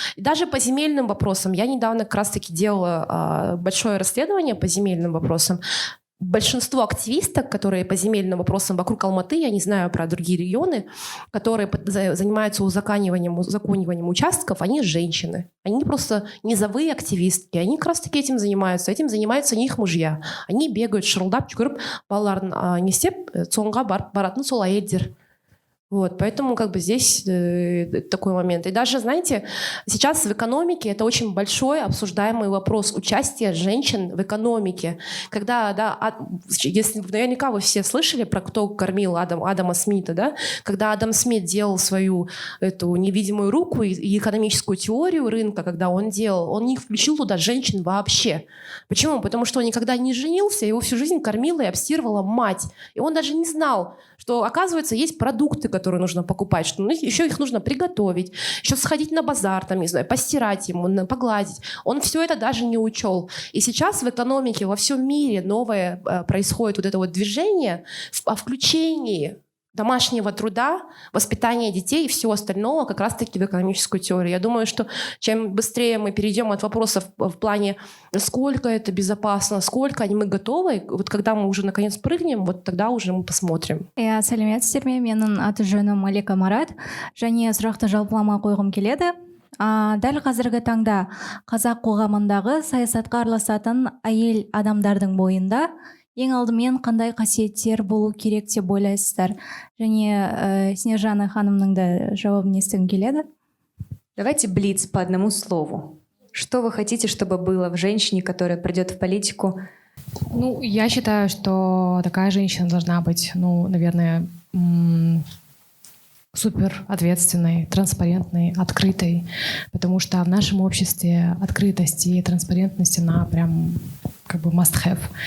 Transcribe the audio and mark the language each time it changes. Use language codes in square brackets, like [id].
[ru] И даже по земельным вопросам. Я недавно как раз-таки делала большое расследование по земельным вопросам. Большинство активисток, которые по земельным вопросам вокруг Алматы, я не знаю про другие регионы, которые занимаются узакониванием участков, они женщины. Они просто низовые активистки. Они как раз-таки этим занимаются. Этим занимаются не их мужья. Они бегают, [kk] шырылдап, жүгіріп, балаларын не істеп, соңға баратын сол әйелдер. [ru] Вот, поэтому как бы здесь такой момент. И даже, знаете, сейчас в экономике это очень большой обсуждаемый вопрос участия женщин в экономике. Когда, да, если наверняка вы все слышали про кто кормил Адама Смита, да? Когда Адам Смит делал свою эту невидимую руку и экономическую теорию рынка, когда он делал, он не включил туда женщин вообще. Почему? Потому что он никогда не женился, его всю жизнь кормила и обстирывала мать. И он даже не знал, что, оказывается, есть продукты, которые нужно покупать, что еще их нужно приготовить, еще сходить на базар, там, не знаю, постирать ему, погладить. Он все это даже не учел. И сейчас в экономике во всем мире новое происходит вот это вот движение о включении домашнего труда, воспитания детей и всего остального как раз-таки в экономическую теорию. Я думаю, что чем быстрее мы перейдем от вопросов в плане, сколько это безопасно, сколько мы готовы, вот когда мы уже наконец прыгнем, вот тогда уже мы посмотрим. [kk] Сәлеметсіздер ме? Менің аты жөнім Малика Марат, және сұрақты жалпылама қойғым келеді. Дәл қазіргі таңда қазақ қоғамындағы саясатқа араласатын әйел адамдардың бойында ең алдымен қандай қасиеттер болу керек деп ойлайсыздар? Және Снежана ханымның да жауабын естігім келеді. [ru] Давайте блиц по одному слову. Что вы хотите, чтобы было в женщине, которая придет в политику? Ну, я считаю, что такая женщина должна быть, ну, наверное, супер ответственной, транспарентной, открытой, потому что в нашем обществе открытость и транспарентность, она прям как бы must have.